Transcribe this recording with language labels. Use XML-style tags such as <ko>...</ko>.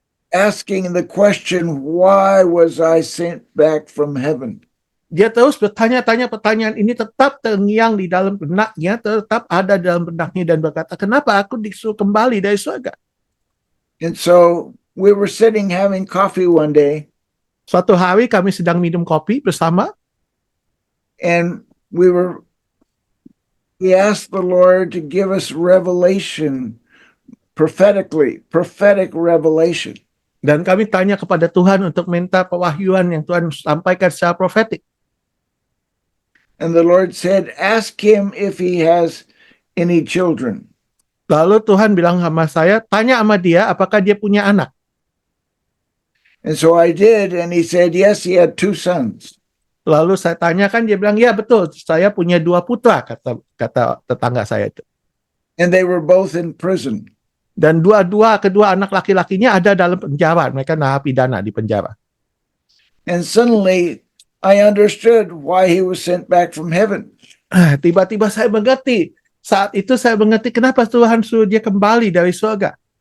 <en>Asking the question, why was I sent back from heaven?</en> <id>dia terus bertanya-tanya pertanyaan ini, tetap terngiang di dalam benaknya, tetap ada dalam benaknya, dan berkata, kenapa aku disuruh kembali dari surga?</id> <en>And so we were sitting having coffee one day,</en> <id>Suatu hari kami sedang minum kopi bersama,</id> <en>and we asked the Lord to give us revelation prophetic revelation.</en> <id>dan kami tanya kepada Tuhan untuk minta pewahyuan yang Tuhan sampaikan secara profetik.</id> <en>And the Lord said, ask him if he has any children.</en> <id>Lalu Tuhan bilang sama saya, tanya sama dia apakah dia punya anak.</id> <en>And so I did, and he said, yes, he had 2 sons.</en> <id>Lalu saya tanyakan, dia bilang, ya betul, saya punya 2 putra, kata tetangga saya itu.</id> <en>And they were both in prison.</en> <id>Dan kedua anak laki-lakinya ada dalam penjara, mereka narapidana di penjara.</id> <en>And suddenly I understood why he was sent back from heaven.</en> <id>Tiba-tiba saya mengerti, saat itu saya mengerti kenapa Tuhan suruh dia kembali dari surga.</id>